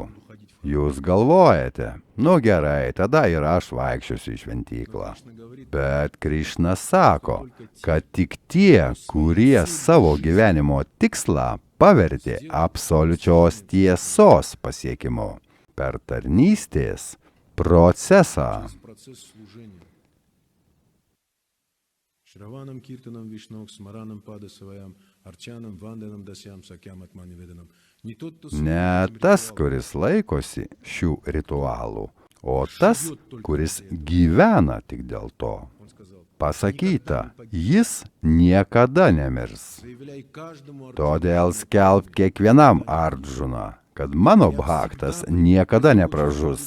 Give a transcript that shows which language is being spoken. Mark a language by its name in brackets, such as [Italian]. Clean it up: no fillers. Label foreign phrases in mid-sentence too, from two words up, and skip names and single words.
[Lithuanian] Jūs galvojate, gerai, tada ir aš vaikščiosiu į šventyklą. Bet Krišna sako, kad tik tie, kurie savo gyvenimo tikslą pavertė absoliučios tiesos pasiekimu per tarnystės procesą. [Sanskrit] Shravanam kirtanam Vishnauk smaranam padasavajam arčanam vandanam dasyam sakyam atmani vedanam. [Lithuanian] Ne tas, kuris laikosi šių ritualų, o tas, kuris gyvena tik dėl to. Pasakyta, jis niekada nemirs. Todėl skelbk kiekvienam Ardžuna, kad mano bhaktas niekada nepražus.